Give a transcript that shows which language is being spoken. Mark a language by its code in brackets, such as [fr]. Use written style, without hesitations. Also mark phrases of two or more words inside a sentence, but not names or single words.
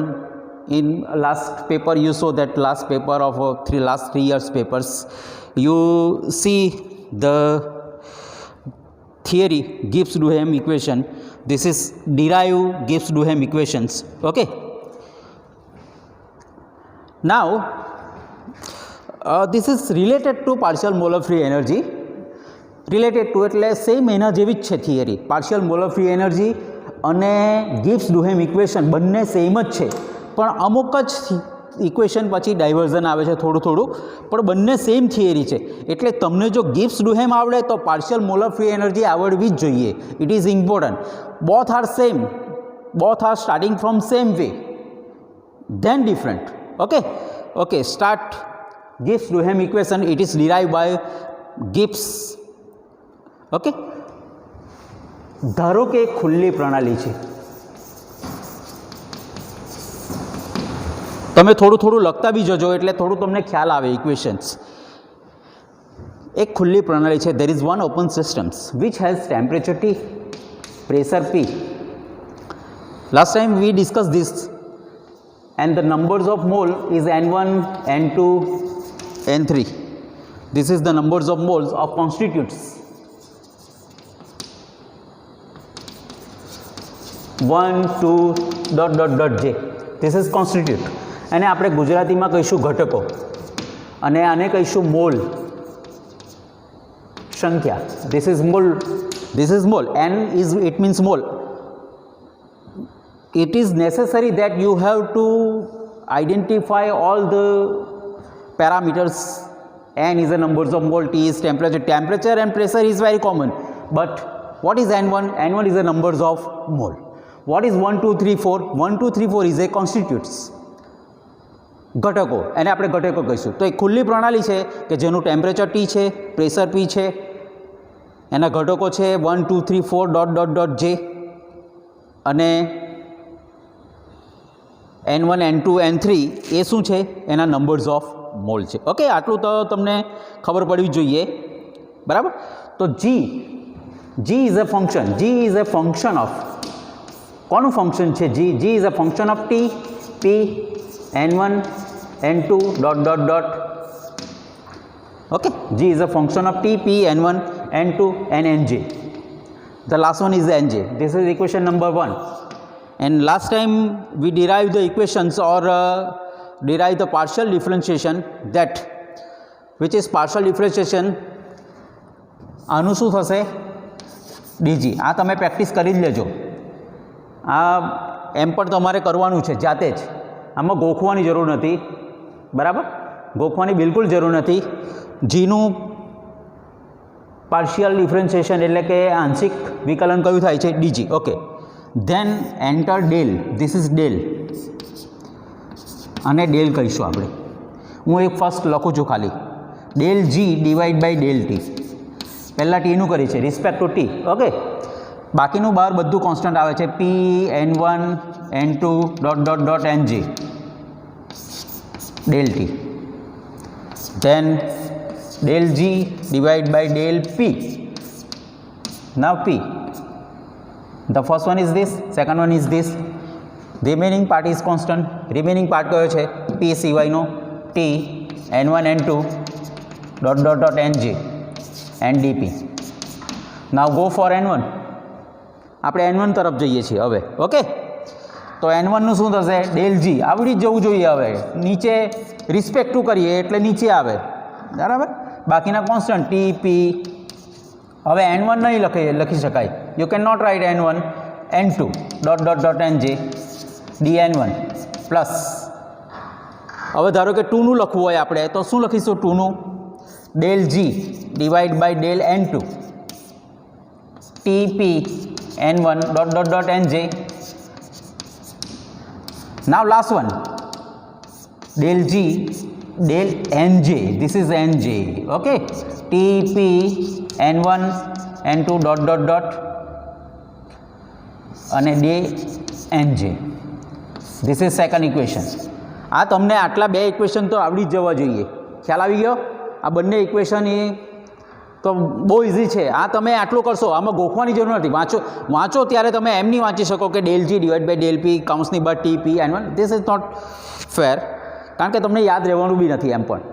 [en] In last paper you saw that last paper of last 3 years papers, you see the theory Gibbs-Duhem equation. This is derive Gibbs-Duhem equations. Okay, now this is related to partial molar free energy. Related to [gu] એટલે સેમ એના જેવી જ છે થિયરી. [en] partial molar free energy [gu] અને Gibbs-Duhem ઇક્વેશન બંને સેમ જ છે, પણ અમુક જ ઇક્વેશન પછી ડાયવર્ઝન આવે છે થોડું, પણ બંને સેમ થિયરી છે. એટલે તમને જો Gibbs-Duhem આવડે તો [en] partial molar free energy [gu] આવડવી જ જોઈએ. [en] It is important. Both are same, both are starting from same way, then different. Okay, start Gibbs-Duhem equation. It is derived by Gibbs [gu] ઓકે, ધારો કે એક ખુલ્લી પ્રણાલી છે, તમે થોડું થોડું લખતા બી જજો એટલે થોડું તમને ખ્યાલ આવે ઇક્વેશન્સ. એક ખુલ્લી પ્રણાલી છે, [en] there is one open systems which has temperature T, pressure P. Last time we discussed this and the numbers of mole is N1, N2, N3. This is the numbers of moles of constituents. 1, 2, ... J. This is constituent. [gu] અને આપણે ગુજરાતીમાં કહીશું ઘટકો અને આને કહીશું મોલ સંખ્યા. [en] This is mole. This is mole. N is, it means mole. It is necessary that you have to identify all the parameters. N is the numbers of mole, T is temperature. Temperature and pressure is very common. But what is N1? N1 is the numbers of mole. What is 1, 2, 3, 4? 1, 2, 3, 4 is a constituents. [gu] ઘટકો, એને આપણે ઘટકો કહીશું. તો એક ખુલ્લી પ્રણાલી છે કે જેનું ટેમ્પરેચર T છે, પ્રેશર P છે, એના ઘટકો છે 1, 2, 3, 4... J અને N1, N2, N3 એ શું છે? એના [en] numbers of mole [gu] છે. ઓકે, આટલું તો તમને ખબર પડવી જોઈએ, બરાબર. [en] તો G is a function. G is a function of, [gu] કોનું ફંક્શન છે [en] G? G is a function of T, P, N1, N2... Okay, G is a function of T, P, N1, N2 and Nj. The last one is Nj. This is equation number 1. And last time we derived the equations or derived the partial differentiation, that which is partial differentiation. [gu] આનું શું થશે? dg. આ તમે પ્રેક્ટિસ કરી જ લેજો. આ એમ પણ તમારે કરવાનું છે જાતે જ, આમાં ગોખવાની જરૂર નથી, બરાબર. ગોખવાની બિલકુલ જરૂર નથી. જીનું [en] partial differentiation [gu] એટલે કે આંશિક વિકલન કયું થાય છે? [en] dG. Okay, then enter del. This is del [gu] અને ડેલ કહીશું આપણે. હું એક ફર્સ્ટ લખું છું ખાલી, [en] del G divide by del T. [gu] પહેલાં ટીનું કરી છે [en] respect to T. [gu] ઓકે, બાકીનું બહાર બધું કોન્સ્ટન્ટ આવે છે, P, N1, N2... [en] Nj del T. Then del G divide by del P. Now P. The first one is this, second one is this. The remaining part is constant. Remaining part [gu] કયો છે? P સિવાયનો T, N1, N2... [en] Nj and dP. Now go for N1. [gu] આપણે N1 તરફ જઈએ છીએ હવે. ઓકે, તો N1નું શું થશે? ડેલ જી. આવડી જ જવું જોઈએ. હવે નીચે [en] respect to [gu] કરીએ એટલે નીચે આવે, બરાબર. બાકીના કોન્સ્ટન્ટ ટી, પી. હવે N1 નહીં લખી શકાય. [en] You can not write N1, N2... Nj dN1 plus. [gu] હવે ધારો કે 2નું લખવું હોય આપણે તો શું લખીશું? [en] 2નું del G divide by del N2 TP N1... Nj. Now last one, del G del Nj. This is Nj. Okay, TP N1 N2... [gu] અને ડે Nj. [en] This is second equation. [gu] આ તમને આટલા બે ઇક્વેશન તો આવડી જ જવા જોઈએ. ખ્યાલ આવી ગયો? આ બંને ઇક્વેશન એ તો બહુ ઇઝી છે. આ તમે આટલું કરશો, આમાં ગોખવાની જરૂર નથી. વાંચો ત્યારે તમે એમ નહીં વાંચી શકો કે [en] del G divide by del P [gu] કૌંસની બાદ ટી, પી, N1. [en] This is not fair, [gu] કારણ કે તમને યાદ રહેવાનું બી નથી એમ પણ.